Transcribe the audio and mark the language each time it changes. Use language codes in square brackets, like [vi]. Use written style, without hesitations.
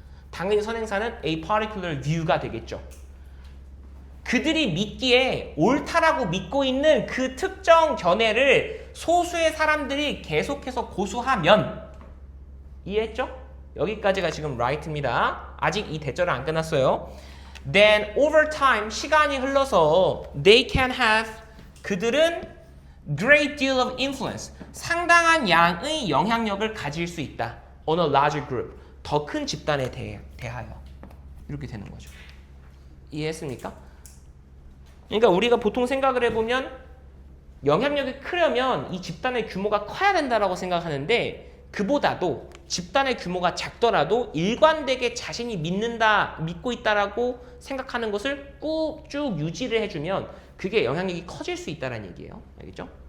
[ko] 당연히 선행사는 a particular view가 되겠죠. 그들이 믿기에 옳다라고 믿고 있는 그 특정 견해를 소수의 사람들이 계속해서 고수하면, 이해했죠? 여기까지가 지금 right입니다. 아직 이 대절은 안 끝났어요. [en] Then over time, [ko] 시간이 흘러서 [en] they can have, [ko] 그들은 [en] great deal of influence, [ko] 상당한 양의 영향력을 가질 수 있다. [en] On a larger group, [ko] 더 큰 집단에 대하여. 이렇게 되는 거죠. 이해했습니까? 그러니까 우리가 보통 생각을 해보면 영향력이 크려면 이 집단의 규모가 커야 된다라고 생각하는데, 그보다도 집단의 규모가 작더라도 일관되게 자신이 믿고 있다라고 생각하는 것을 꾹 쭉 유지를 해주면 그게 영향력이 커질 수 있다는 얘기예요. 알겠죠?